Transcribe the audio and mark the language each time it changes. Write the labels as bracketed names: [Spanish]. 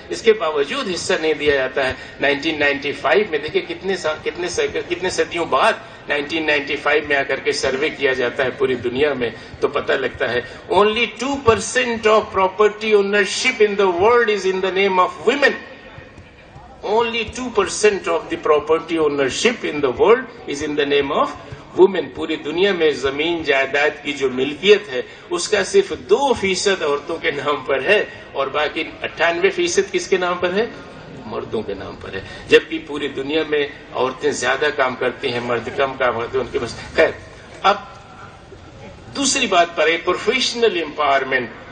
[Urdu] اس کے باوجود حصہ نہیں دیا جاتا ہے. 1995 میں دیکھیں کتنے صدیوں بعد 1995 میں آ کر کے سروے کیا جاتا ہے پوری دنیا میں، تو پتہ لگتا ہے [English] only 2% of property ownership in the world is in the name of women. Only 2% of the property ownership in the world is in the name of women. [Urdu] پوری دنیا میں زمین جائیداد کی جو ملکیت ہے اس کا صرف 2% عورتوں کے نام پر ہے، اور باقی 98% کس کے نام پر ہے؟ مردوں کے نام پر ہے. جبکہ پوری دنیا میں عورتیں زیادہ کام کرتی ہیں، مرد کم کام کرتے ہیں ان کے پاس. خیر، اب دوسری بات پر ہے پروفیشنل امپاورمنٹ.